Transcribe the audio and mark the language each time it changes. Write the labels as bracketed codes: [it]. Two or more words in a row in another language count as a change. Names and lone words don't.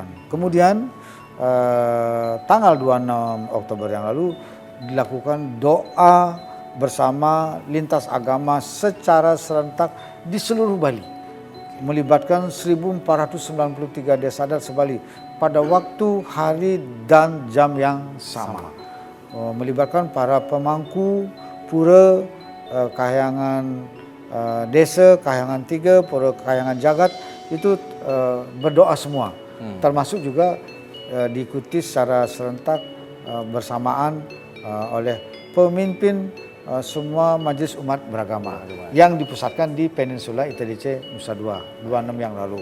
[id] Kemudian tanggal 26 Oktober yang lalu dilakukan doa bersama lintas agama secara serentak di seluruh Bali, melibatkan 1.493 desa adat sebali pada waktu, hari, dan jam yang sama. Melibatkan para pemangku pura, kahyangan desa, kahyangan 3, pura kahyangan jagat, itu berdoa semua. Termasuk juga diikuti secara serentak bersamaan oleh pemimpin semua majelis umat beragama yang dipusatkan di Peninsula ITDC Nusa Dua 26 yang lalu.